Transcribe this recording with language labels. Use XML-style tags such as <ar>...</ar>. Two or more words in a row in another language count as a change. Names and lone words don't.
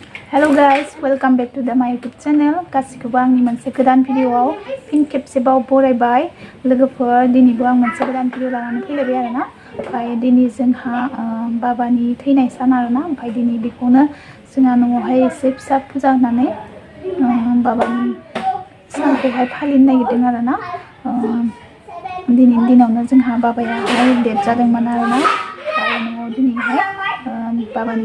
<en>Hello guys, welcome back to my YouTube channel.</en> <brx>गासिखौबो आंनि मोनसे गोदान भिडियोआव फिन खेबसेबाव बरायबाय लोगोफोर दिनैबो आं मोनसे गोदान भिडियो लानानै फैलायबाय आरोना ओमफ्राय दिनै जोंहा बाबानि थैनाय सान आरोना ओमफ्राय दिनै बेखौनो जोंहा न'आवहाय एसे फिसा फुजा होनानै बाबानि सानखौहाय फालिनो नागिरदों आरोना दिनैनि दिनावनो जोंहा बाबायाहाय डेथ जादोंमोन आरोना ओमफ्राय न'आव दिनैहाय बाबानि</brx>